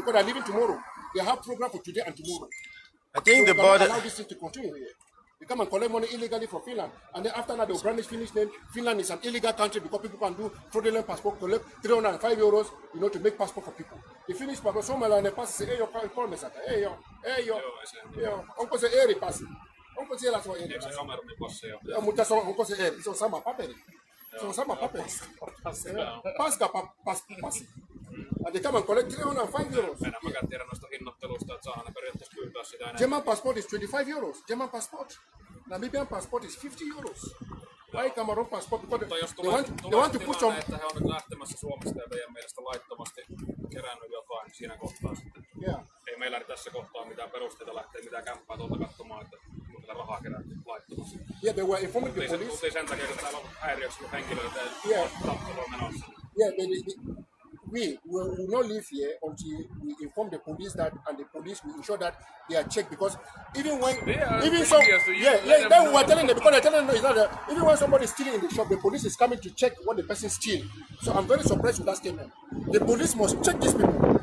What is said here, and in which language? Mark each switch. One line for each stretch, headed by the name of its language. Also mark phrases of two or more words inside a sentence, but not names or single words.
English: because they're leaving tomorrow. They have program for today and tomorrow. I think So the we cannot border. allow this thing to continue here. They come and collect money illegally from Finland. And then after that, they'll brandish Finnish name. Finland is an illegal country because people can do fraudulent passport, collect 305 euros, to make passport for people. The Finnish passport, somewhere they pass, say,
Finnish: hey, yo, onko se eri passi? Onko siellä se on eri passi? Kamerun passi jo. Ja, mutta onko se eri? Se on sama paperi. Se on sama paperi. Paska passi.
English: And they come and collect 305 euros.
Finnish: Mennään mäkään tiedä noista hinnoitteluista, että saadaan ne periaatteessa pyytää sitä enemmän.
English: German passport is 25 euros. German passport. Namibian passport is 50 euros. Why Cameroon passport? Because they want to put some...
Finnish: että he on nyt lähtemässä Suomesta ja meidän mielestä laittomasti kerännyt jotain siinä kohtaa sitten.
English: Yeah.
Finnish: Ei meillä tässä kohtaa mitään perusteita lähteä mitään kämppää tuolta katsomaan, että mitä rahaa kerätty laittomasti.
English: Yeah, they were informing the police.
Finnish: Mutta ei sen takia, että täällä on häiriöksi henkilöitä
English: Yeah.
Finnish: tappelua menossa.
English: Yeah, we will not leave here until we inform the police that, and the police will ensure that they are checked, because even when then we were telling them, because they're telling them is that even when somebody is stealing in the shop, the police is coming to check what the person steal. So I'm very surprised with that statement. The police must check these people.